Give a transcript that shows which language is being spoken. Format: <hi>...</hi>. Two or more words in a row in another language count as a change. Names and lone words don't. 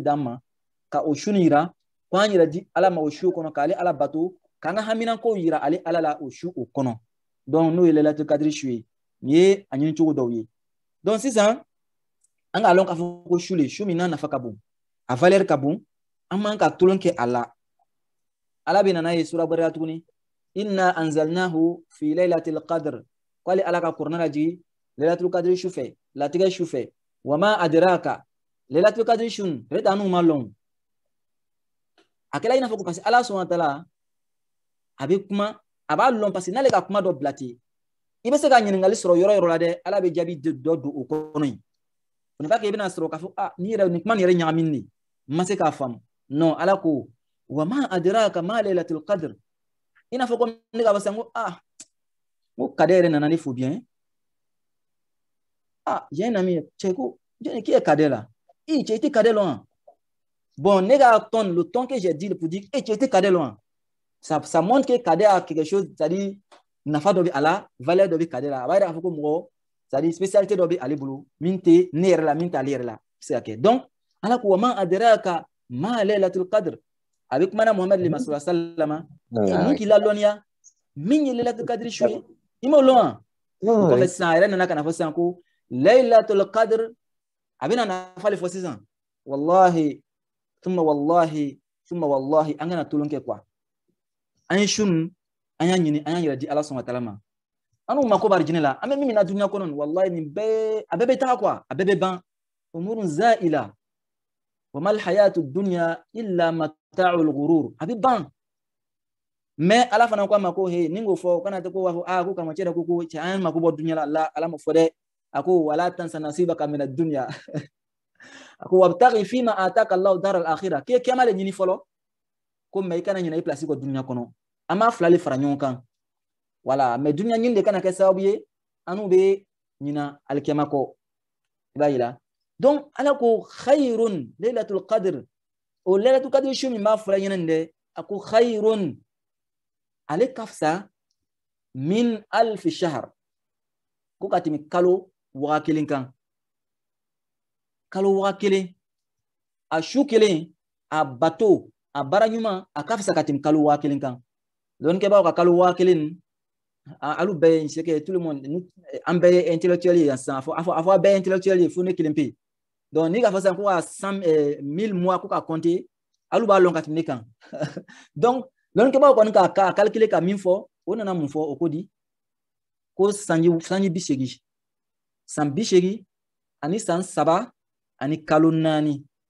<bm>d'an ma ka o su yira k'an yɛrɛ di ala ma o su kɔnɔ k'ale ala bato k'an ka haminankow yira ale ala la o su o kɔnɔ donc n'o ye</bm> <ar>ليلة القدر</ar> <bm>su ye nin ye a ɲini cogo dɔw ye donc sisan an k'a lɔn k'a fɔ ko su le su min n'a nafa ka bon a valeur ka bon an man ka tulon kɛ a la ala bɛ nana ye sura wɛrɛ tuguni</bm> <ar>إنا أنزلناه في ليلة القدر</ar> <bm>k'ale ala ka kuranɛ lajigi</bm> <ar>ليلة القدر</ar> <bm>su fɛ latigɛ su fɛ</bm> <ar>وما أدراك ليلة القدر</ar> <bm>sun ale t'an n'u ma lɔn a kɛla i n'a fɔ ko</bm> <fr>parce que</fr> <bm>ala sɔnna taala a bɛ kuma a b'a lɔn</bm> <fr>parce que</fr> <bm>n'ale ka kuma dɔ bila ten i bɛ se ka ɲininkali sɔrɔ yɔrɔ yɔrɔ la dɛ ala bɛ jaabi dɔ don o kɔnɔ yen o</bm> <fr>n'est pas que</fr> <bm>i bɛna sɔrɔ k'a fɔ nin yɛrɛ nin kuma nin yɛrɛ ɲagaminen de n ma se k'a faamu non ala ko</bm> <ar>وما أدراك ما ليلة القدر</ar> <bm>i n'a fɔ ko ne ka fɔ sisan ko ko kade yɛrɛ nana ne fo bien</bm> <fr>j'ai un ami</fr> <bm>cɛ ko</bm> <fr>qui est cadet là tu étais cadet loin bon</fr> <bm>ne ka</bm> <fr>ton le ton que j'ai dit pour dire tu étais cadet loin ça montre que cadet a quelque chose c'est-à-dire</fr> <bm>nafa dɔ bɛ a la valeur dɔ bɛ cadet la a b'a yira k'a fɔ ko mɔgɔ</bm> <fr>c'est-à-dire spécialité</fr> <bm>dɔ bɛ ale bolo min tɛ ne yɛrɛ la min t'ale yɛrɛ la a bɛ se ka kɛ donc ala ko</bm> <ar>وما أدراك ما ليلة القدر</ar> <bm>a bɛ kumana Muhamadu le ma</bm> <ar>صلى الله عليه وسلم</ar> <bm>mun k'i ladɔnniya min ye</bm> <ar>ليلة القدر</ar> <bm>su ye i m'o lɔn wa kɔfɛ sisan a yɛrɛ nana ka na fɔ sisan ko</bm> <ar>ليلة القدر</ar> <bm>a bɛna nafa le fɔ sisan</bm> <ar>والله ثم والله</ar> <bm>an kana tulon kɛ quoi an ye sun an y'a ɲini an y'a yɛrɛ di ala sɔn ka taala ma an n'u mako b'a jinɛ la an bɛ min na dunuya kɔnɔ wallahi nin bɛɛ a bɛɛ bɛ taga quoi a bɛɛ bɛ ban</bm> <ar>أمور زائلة وما الحياة الدنيا إلا متاع الغرور</ar> <bm>a bɛ ban mais ala fana ko a ma ko he ni n k'o fɔ kana tɛ ko b'a fɔ ko karamɔgɔ cɛ dɛ ko cɛ an mako bɔ dunuya la ala ma fɔ dɛ a ko</bm> <ar>ولا تنس نصيبك من الدنيا</ar> <bm>a ko</bm> <ar>وابتغ فيما آتاك الله الدار الآخرة</ar> <bm>k'e kɛma de ɲini fɔlɔ ko mais i kana ɲinɛ i place ko dunuya kɔnɔ an b'a fila le fara ɲɔgɔn kan voilà mais dunuya ɲini de kana kɛ sababu ye an n'u bɛ ɲina alikɛma kɔ i b'a yira donc ala ko</bm> <ar>خير ليلة القدر</ar> <bm>o</bm> <ar>ليلة القدر</ar> <bm>su min b'a fɔra ɲɛna nin dɛ a ko khayrun ale ka fisa</bm> <ar>من ألف شهر</ar> <bm>ko ka tɛmɛ kalo waga kelen kan kalo waga kelen a su kelen a bato a baara ɲuman a ka fisa ka tɛmɛ kalo waga kelen kan dɔnnikɛbaaw ka kalo waga kelen alu bɛɛ ye</bm> <fr>c'est que tout le monde</fr> <bm>an bɛɛ ye intellectuel ye sisan a fɔ a bɛɛ ye intellectuel ye fo ne kelen pe yen donc ni k'a fɔ sisan ko ka 1000 mois ko ka compter alu b'a lɔn ka tɛmɛ ne kan donc dɔnnikɛbaaw kɔni k'a calculer ka min fɔ o nana mun fɔ o ko di ko sanji 80 san 80 ani san 3 ani kalo 4</bm>